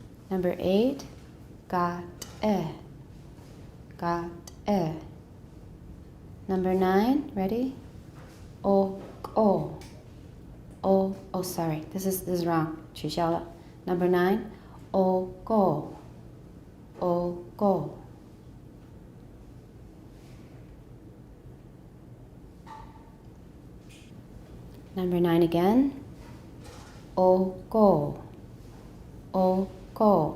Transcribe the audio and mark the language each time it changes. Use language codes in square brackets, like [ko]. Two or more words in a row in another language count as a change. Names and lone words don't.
[en] Number 8, got e. Got e. Number 9, ready? O, o. O, oh sorry, this is wrong. [zh] 取消了. [en] Number 9, o, go. O, go. Number 9 again. O, go. O, go.